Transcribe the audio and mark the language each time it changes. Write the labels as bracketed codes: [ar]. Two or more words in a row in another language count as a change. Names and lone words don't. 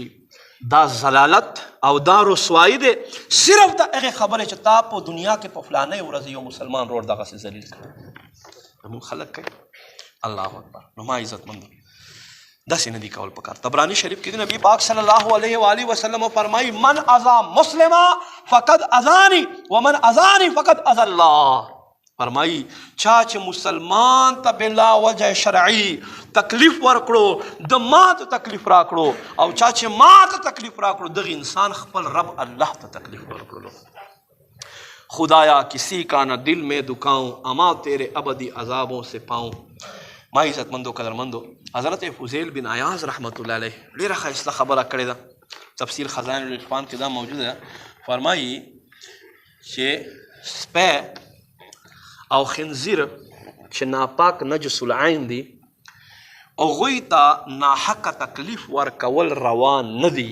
[ps] دا ضلالت او دا رسوایی دی صرف د هغې خبرې چې تا په دنیا کې په فلانۍ ورځ یو مسلمان روړ دغسې ذلیل کړي. زموږ خلک کوي. [ar] الله اکبر. [ps] نو ما عزتمندو داسې نه دي کول پکار. طبراني شریف کې د نبی پاک [ar] صلی الله علیه و آله وسلم [ps] فرمایي [ar] من اذا مسلما فقد اذانی ومن اذانی فقد اذى الله. [ps] فرمایي چا چې مسلمان ته بلا وجه شرعي تکلیف ورکړو د ما ته تکلیف راکړو، او چا چې ما ته تکلیف راکړو دغه انسان خپل رب الله ته تکلیف ورکړو. [ur] خدایا کسی کا نہ دل میں دکھاؤں اما تیرے ابدی عذابوں سے پاؤں. [ps] ما عزتمندو قدرمندو حضرت فضیل بن عیاض [ar] رحمت الله علیه [ps] ډېره ښایسته خبره کړې ده. تفسیر خزائن العرفان کې دا موجوده ده. فرمایي چې سپی او خنزیر چې ناپاک [ar] نجس العین [ps] دي هغوی ته ناحقه تکلیف ورکول روان نه دي.